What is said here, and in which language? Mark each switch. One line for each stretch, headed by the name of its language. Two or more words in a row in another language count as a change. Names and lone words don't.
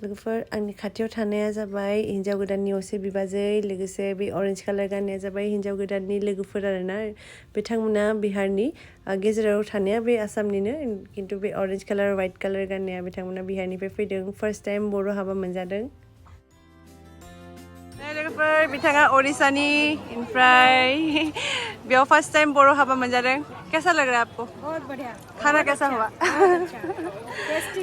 Bodo: लोगोफोर आंनि खाथियाव थानाया जाबाय हिन्जाव गोदाननि असे बिबाजै लोगोसे बे
English: orange colour
Bodo: गाननाया जाबाय हिन्जाव गोदाननि लोगोफोर आरोना बिथांमोना बिहारनि गेजेराव थानाया बे आसामनिनो खिन्थु बे
English: orange colour white colour
Bodo: गाननाया बिथांमोना बिहारनिफ्राय फैदों
English: first time
Bodo: बर' हाबा मोनजादों लोगोफोर बिथाङा ओडिसानि ओमफ्राय बेयाव
English: first time
Bodo: बर' हाबा मोनजादों
Hindi: कैसा लग रहा है आपको बहुत बढ़िया खाना कैसा हुआ टेस्टी